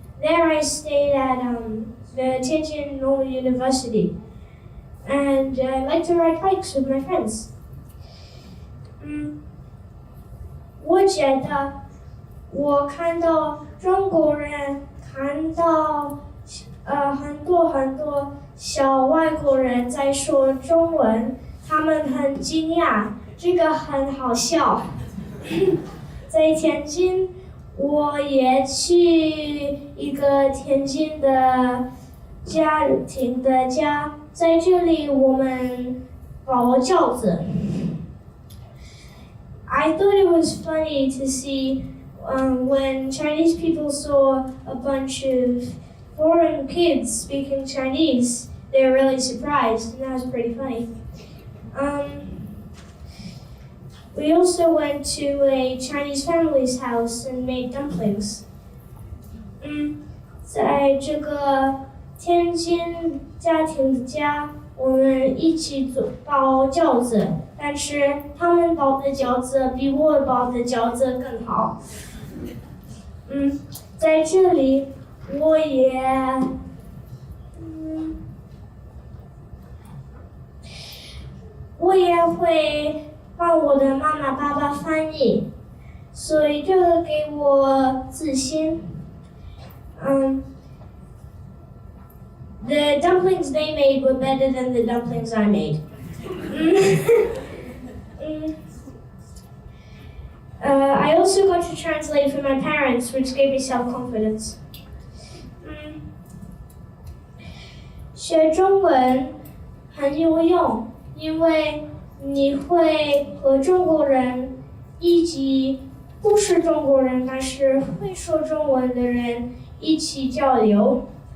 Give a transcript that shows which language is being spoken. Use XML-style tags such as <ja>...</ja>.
<en>There I stayed at the Tianjin Normal University. And I like to ride bikes with my friends.</en> <zh>我觉得我看到中国人看到很多小外国人在说中文，他们很惊讶，这个很好笑。在天津，我也去一个天津的家庭的家，在这里我们包饺子。</zh> <en>I thought it was funny to see when Chinese people saw a bunch of foreign kids speaking Chinese. They were really surprised, and that was pretty funny. We also went to a Chinese family's house and made dumplings.</en> <zh>在这个天津家庭的家，我们一起包饺子，但是他们包的饺子比我包的饺子更好。在这里我也会帮我的妈妈爸爸翻译，所以这个给我自信。</zh> <en>The dumplings they made were better than the dumplings I made. I also got to translate for my parents, which gave me self-confidence.</en> <zh>学中文很有用，因为你会和中国人以及不是中国人但是会说中文的人一起交流。</zh>